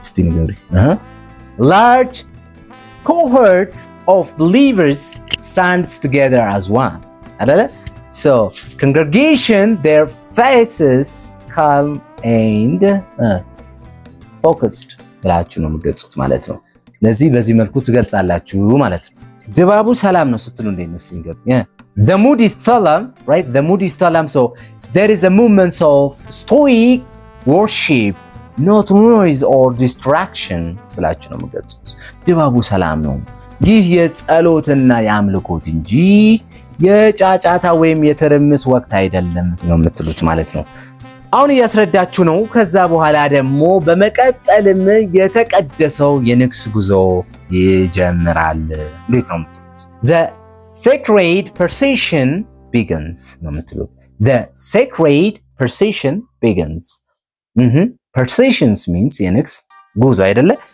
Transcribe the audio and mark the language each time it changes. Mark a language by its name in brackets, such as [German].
[Amharic] እስቲ ንገሩ። [English] large cohort of believers stands together as one አይደለ? so congregation their faces calm and focused [Amharic] ብላችሁ ነው የምትገልጹት ማለት ነው። ለዚህ በዚህ መልኩ ትገልጻላችሁ ማለት ነው። ድባቡ ሰላም ነው ስትሉ እንዴት ነው? እስቲ ንገሩ። [English] the mood is solemn, right? the mood is solemn, so there is a movement of stoic worship, not noise or distraction [Amharic] ብላችሁ ነው የምትገልጹት። ድባቡ ሰላም ነው። ይህ የጸሎትና የአምልኮት እንጂ የጫጫታ ወይም የትርምስ ወቅት አይደለም ነው የምትሉት ማለት ነው። አሁን እያስረዳችሁ ነው። ከዛ በኋላ ደግሞ በመቀጠልም የተቀደሰው የንግስ ጉዞ ይጀምራል። እንዴት ነው የምትሉት? [English] the sacred procession begins [Amharic] ነው የምትሉት። [English] the sacred procession begins processions means የንግስ ጉዞ አይደለ?